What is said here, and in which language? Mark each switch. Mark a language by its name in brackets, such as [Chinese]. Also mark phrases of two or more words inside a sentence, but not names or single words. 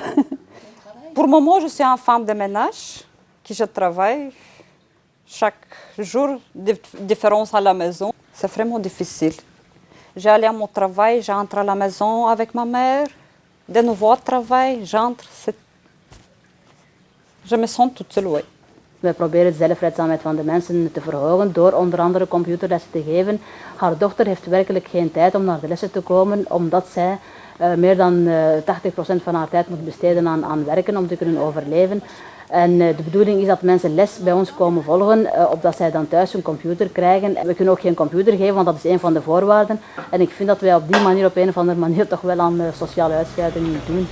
[French] Pour le moment, je suis une femme de ménage, que je travaille chaque jour, différence à la maison. C'est vraiment difficile. J'allais à mon travail, j'entre à la maison avec ma mère, de nouveau au travail, j'entre. Je me sens toute seule, oui. [Dutch] Wij proberen de zelfredzaamheid van de mensen te verhogen door onder andere computerlessen te geven. Haar dochter heeft werkelijk geen tijd om naar de lessen te komen, omdat zij meer dan 80% van haar tijd moet besteden aan werken om te kunnen overleven. En de bedoeling is dat mensen les bij ons komen volgen, opdat zij dan thuis een computer krijgen. We kunnen ook geen computer geven, want dat is een van de voorwaarden. En ik vind dat wij op die manier, op een of andere manier, toch wel aan sociale uitsluiting doen.